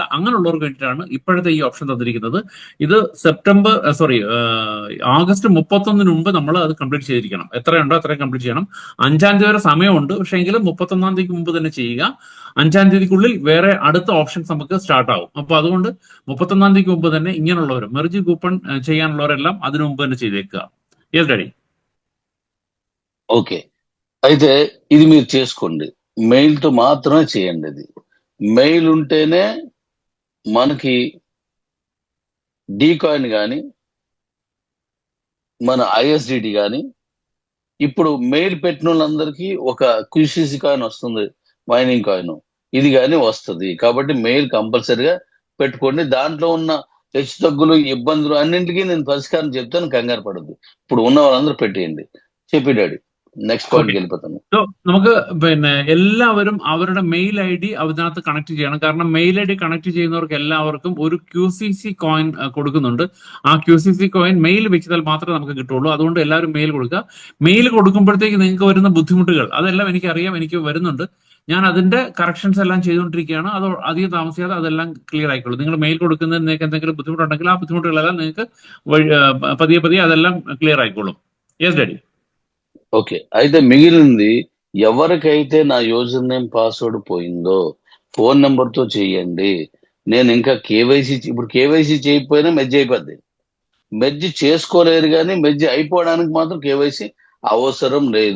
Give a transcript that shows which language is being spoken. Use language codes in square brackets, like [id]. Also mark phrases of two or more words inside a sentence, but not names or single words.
[ml] അങ്ങനെയുള്ളവർക്ക് വേണ്ടിയിട്ടാണ് ഇപ്പോഴത്തെ ഈ ഓപ്ഷൻ തന്നിരിക്കുന്നത്. ഇത് ആഗസ്റ്റ് 31 മുമ്പ് നമ്മൾ അത് കംപ്ലീറ്റ് ചെയ്തിരിക്കണം. എത്രയുണ്ടോ അത്രയും കംപ്ലീറ്റ് ചെയ്യണം. 5-ാം തീയതി വരെ സമയമുണ്ട്, പക്ഷേ എങ്കിലും 31-ാം തീയതിക്ക് മുമ്പ് തന്നെ ചെയ്യുക. 5-ാം തീയതിക്കുള്ളിൽ വേറെ അടുത്ത ഓപ്ഷൻസ് നമുക്ക് സ്റ്റാർട്ട് ആവും. അപ്പൊ അതുകൊണ്ട് 31-ാം തീയതിക്ക് മുമ്പ് തന്നെ ഇങ്ങനെയുള്ളവർ [en] merge coupon [ml] ചെയ്യാനുള്ളവരെല്ലാം അതിനു മുമ്പ് തന്നെ ചെയ്തേക്കുക. [en] yes daddy. [te] ఓకే, అయితే ఇది మీరు చేసుకోండి. మెయిల్ తో మాత్రమే చేయండి. అది మెయిల్ ఉంటేనే మనకి డీకాయిన్ కానీ మన ISDT కానీ, ఇప్పుడు మెయిల్ పెట్టిన వాళ్ళందరికీ ఒక QCC కాయిన్ వస్తుంది, [en] mining coin, [te] ఇది కానీ వస్తుంది. కాబట్టి మెయిల్ కంపల్సరిగా పెట్టుకోండి. దాంట్లో ఉన్న హెచ్చు తగ్గులు ఇబ్బందులు అన్నింటికీ నేను పరిష్కారం చెప్తాను, కంగారు పడద్దు. ఇప్పుడు ఉన్న వాళ్ళందరూ పెట్టేయండి. చెప్పి డాడీ, [en] next point వెళ్ళిపోతాను. [ml] സോ നമുക്ക് പിന്നെ എല്ലാവരും അവരുടെ [en] mail ID [ml] അതിനകത്ത് കണക്ട് ചെയ്യണം. കാരണം [en] mail ID connect [ml] ചെയ്യുന്നവർക്ക് എല്ലാവർക്കും ഒരു QCC കോയിൻ കൊടുക്കുന്നുണ്ട്. ആ QCC കോയിൻ മെയിൽ വെച്ചാൽ മാത്രമേ നമുക്ക് കിട്ടുള്ളൂ. അതുകൊണ്ട് എല്ലാവരും മെയിൽ കൊടുക്കുക. മെയിൽ കൊടുക്കുമ്പോഴത്തേക്ക് നിങ്ങൾക്ക് വരുന്ന ബുദ്ധിമുട്ടുകൾ അതെല്ലാം എനിക്കറിയാം, എനിക്ക് വരുന്നുണ്ട്. ഞാൻ അതിന്റെ കറക്ഷൻസ് എല്ലാം ചെയ്തുകൊണ്ടിരിക്കുകയാണ്. അത് അധികം താമസിയാതെ അതെല്ലാം ക്ലിയർ ആയിക്കോളൂ. നിങ്ങൾ മെയിൽ കൊടുക്കുന്നതിന് നിങ്ങൾക്ക് എന്തെങ്കിലും ബുദ്ധിമുട്ടുണ്ടെങ്കിൽ ആ ബുദ്ധിമുട്ടുകളെല്ലാം നിങ്ങൾക്ക് പതിയെ പതിയെ അതെല്ലാം ക്ലിയർ ആയിക്കോളും. [en] yes daddy. [te] ఓకే, అయితే మిగిలింది ఎవరికైతే నా [en] user name password [te] పోయిందో [en] phone number [te] తో చేయండి. నేను ఇంకా ఇప్పుడు కేవైసీ చేయకపోయినా మెర్జ్ అయిపోద్ది. మెర్జ్ చేసుకోలేరు కానీ మెర్జ్ అయిపోవడానికి మాత్రం కేవైసీ అవసరం లేదు.